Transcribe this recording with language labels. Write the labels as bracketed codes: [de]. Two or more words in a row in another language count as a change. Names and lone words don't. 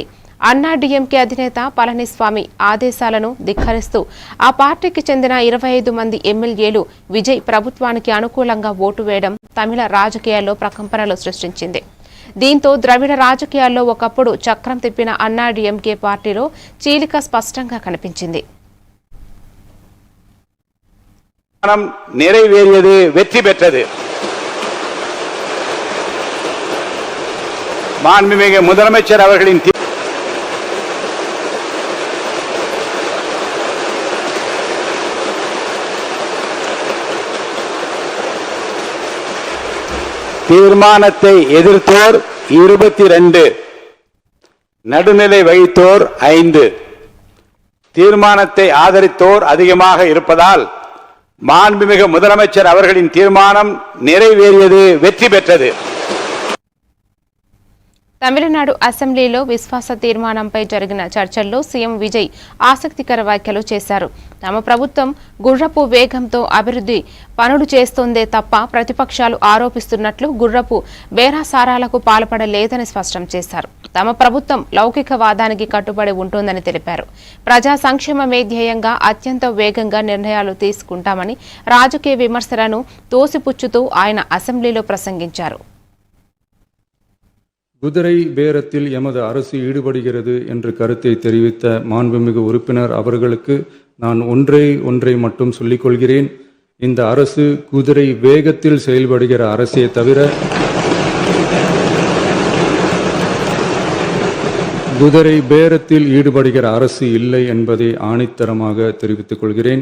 [te] అన్నాడీఎంకే అధినేత పళనిస్వామి ఆదేశాలను ధిక్కరిస్తూ ఆ పార్టీకి చెందిన 25 మంది ఎమ్మెల్యేలు విజయ్ ప్రభుత్వానికి అనుకూలంగా ఓటు వేయడం తమిళ రాజకీయాల్లో ప్రకంపనలు సృష్టించింది. దీంతో ద్రవిడ రాజకీయాల్లో ఒకప్పుడు చక్రం తిప్పిన అన్నాడీఎంకే పార్టీలో చీలిక స్పష్టంగా కనిపించింది. [ta] நிறைவேறியது, வெற்றி பெற்றது. மாண்புமிகு முதலமைச்சர் அவர்களின் தீர்மானத்தை எதிர்த்தோர் 22, நடுநிலை வகித்தோர் 5, தீர்மானத்தை ஆதரித்தோர் அதிகமாக இருப்பதால் மாண்புமிகு முதலமைச்சர் அவர்களின் தீர்மானம் நிறைவேறியது, வெற்றி பெற்றது. [te] తమిళనాడు అసెంబ్లీలో విశ్వాస తీర్మానంపై జరిగిన చర్చల్లో సీఎం విజయ్ ఆసక్తికర వ్యాఖ్యలు చేశారు. తమ ప్రభుత్వం గుర్రపు వేగంతో అభివృద్ధి పనులు చేస్తోందే తప్ప ప్రతిపక్షాలు ఆరోపిస్తున్నట్లు గుర్రపు బేరాసారాలకు పాల్పడలేదని స్పష్టం చేశారు. తమ ప్రభుత్వం లౌకికవాదానికి కట్టుబడి ఉంటుందని తెలిపారు. ప్రజా సంక్షేమమే ధ్యేయంగా అత్యంత వేగంగా నిర్ణయాలు తీసుకుంటామని రాజకీయ విమర్శలను తోసిపుచ్చుతూ ఆయన అసెంబ్లీలో ప్రసంగించారు. [ta] குதிரை பேரத்தில் எமது அரசு ஈடுபடுகிறது என்று கருத்தை தெரிவித்த மாண்புமிகு உறுப்பினர் அவர்களுக்கு நான் ஒன்றை மட்டும் சொல்லிக் கொள்கிறேன். இந்த அரசு குதிரை வேகத்தில் செயல்படுகிற அரசே தவிர குதிரை பேரத்தில் ஈடுபடுகிற அரசு இல்லை என்பதை ஆணித்தரமாக தெரிவித்துக் கொள்கிறேன்.